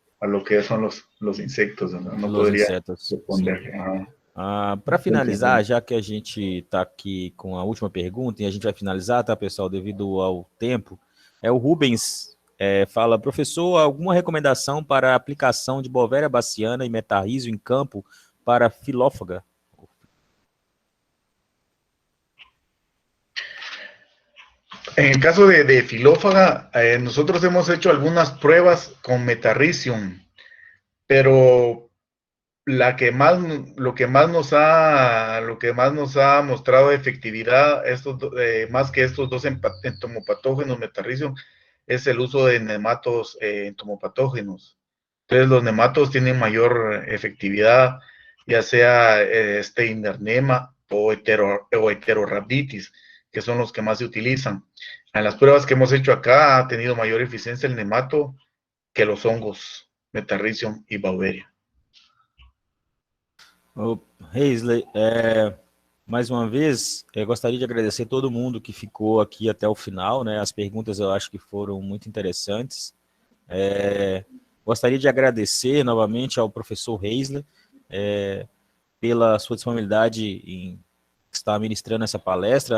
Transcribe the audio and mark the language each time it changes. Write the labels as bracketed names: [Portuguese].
[Spanish] a lo que son los insectos, no Los podría [Portuguese] insetos, sim. [Spanish] responder. [Portuguese] Para finalizar, já que a gente está aqui com a última pergunta, e a gente vai finalizar, tá, pessoal, devido ao tempo, o Rubens fala, professor, alguma recomendação para a aplicação de Bovéria baciana e metarrísio em campo para filófaga? [Spanish] En el caso de filófaga, nosotros hemos hecho algunas pruebas con metarricium, pero lo que más nos ha mostrado efectividad, más que estos dos entomopatógenos metarricium, es el uso de nematos entomopatógenos. Entonces los nematos tienen mayor efectividad, ya sea Steinernema o heterorhabditis, que son los que más se utilizan. En las pruebas que hemos hecho acá ha tenido mayor eficiencia el nemato que los hongos Metarrhizium y Beauveria. [Portuguese] Reisley, mais uma vez, gostaria de agradecer todo mundo que ficou aqui até o final, né? As perguntas eu acho que foram muito interessantes. Gostaria de agradecer novamente ao professor Reisley pela sua disponibilidade em estar ministrando essa palestra.